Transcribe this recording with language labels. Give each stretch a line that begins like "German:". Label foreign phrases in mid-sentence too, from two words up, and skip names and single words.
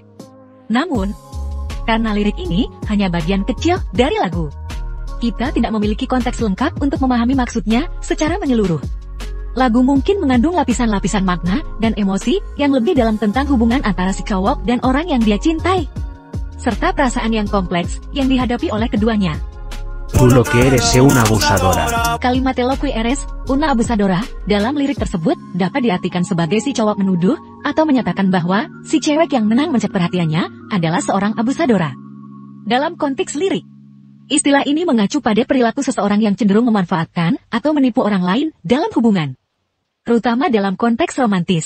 Indonesian: Namun, karena lirik ini hanya bagian kecil dari lagu, kita tidak memiliki konteks lengkap untuk memahami maksudnya secara menyeluruh. Lagu mungkin mengandung lapisan-lapisan makna dan emosi yang lebih dalam tentang hubungan antara si cowok dan orang yang dia cintai, serta perasaan yang kompleks yang dihadapi oleh keduanya.
Spanish: Tú lo que eres una abusadora.
Indonesian: Kalimat
Spanish: lo que eres una abusadora
Indonesian: dalam lirik tersebut dapat diartikan sebagai si cowok menuduh atau menyatakan bahwa si cewek yang menang mencet perhatiannya adalah seorang abusadora. Dalam konteks lirik, istilah ini mengacu pada perilaku seseorang yang cenderung memanfaatkan atau menipu orang lain dalam hubungan, terutama dalam konteks romantis.